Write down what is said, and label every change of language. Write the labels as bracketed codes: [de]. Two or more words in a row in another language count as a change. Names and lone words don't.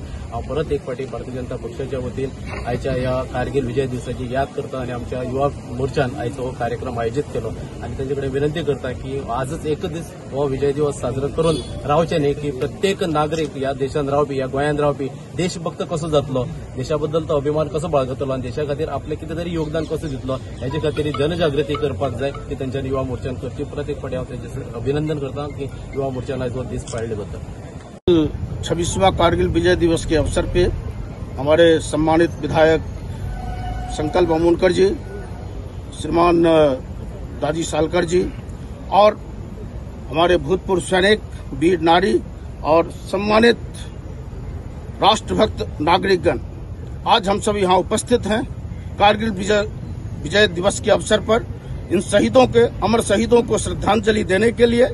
[kok] हांव परत एक फावटी भारतीय जनता पक्षाच्या वतीन आयच्या ह्या कारगिल विजय दिसाची याद करता आनी आमच्या युवा मोर्चान आयचो हो कार्यक्रम आयोजीत केलो आनी तांचे कडेन विनंती करता की आजच एक दीस हो विजय दिवस साजरो करून रावचे न्ही की प्रत्येक नागरीक ह्या देशान रावपी ह्या गोंयांत रावपी देशभक्त कसो जातलो, देशा बद्दल तो अभिमान कसो बाळगतलो आनी देशा खातीर आपलें कितें तरी योगदान कसो दितलो हेचे खातीर जनजागृती करपाक जाय ती तांच्यानी युवा मोर्चान करची. परत एक फावटी हांव तांचे अभिनंदन करता की युवा मोर्चान आयज हो दीस पाळिल्ले बद्दल. [hi] 26वां कारगिल विजय दिवस के अवसर पे हमारे सम्मानित विधायक संकल्प अमोनकर जी, श्रीमान दाजी सालकर जी और हमारे भूतपूर्व सैनिक, वीर नारी और सम्मानित राष्ट्रभक्त नागरिकगण, आज हम सभी यहाँ उपस्थित हैं कारगिल विजय दिवस के अवसर पर इन शहीदों के अमर शहीदों को श्रद्धांजलि देने के लिए.